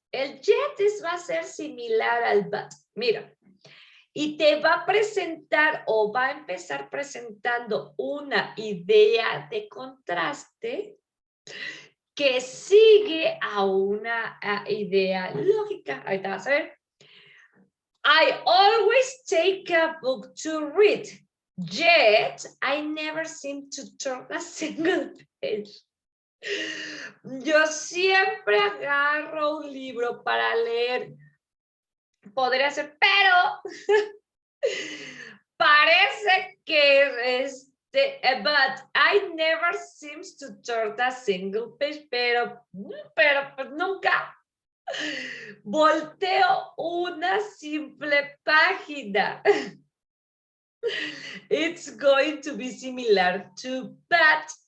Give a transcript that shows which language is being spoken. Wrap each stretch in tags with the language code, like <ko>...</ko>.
<es>El yet va a ser similar al but. Mira, y te va a presentar o va a empezar presentando una idea de contraste que sigue a una idea lógica. Ahorita vas a ver.</es> <en>I always take a book to read, yet I never seem to turn a single page.</en> <es>Yo siempre agarro un libro para leer. Podría ser, pero parece que</es> <en>but I never seems to turn a single page,</en> <es>pero pues nunca volteo una simple página.</es> <en>It's going to be similar to but.</en>